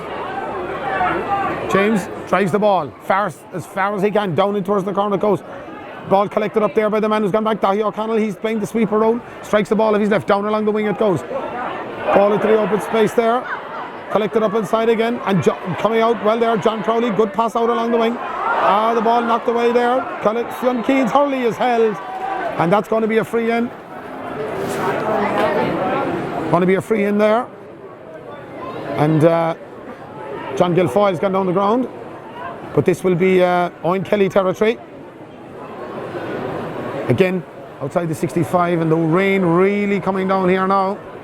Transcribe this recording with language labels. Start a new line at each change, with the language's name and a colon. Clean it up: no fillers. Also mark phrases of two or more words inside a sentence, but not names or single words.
English: James drives the ball as far as he can, down in towards the corner it goes. Ball collected up there by the man who's gone back, Dahi O'Connell. He's playing the sweeper role, strikes the ball if he's left, down along the wing it goes. Ball into the open space there, collected up inside again, and coming out well there, John Crowley, good pass out along the wing. The ball knocked away there. Fionn Keane's hurley is held, and that's going to be a free in. Going to be a free in there. And John Guilfoyle's gone down the ground, but this will be Owen Kelly territory. Again, outside the 65, and the rain really coming down here now.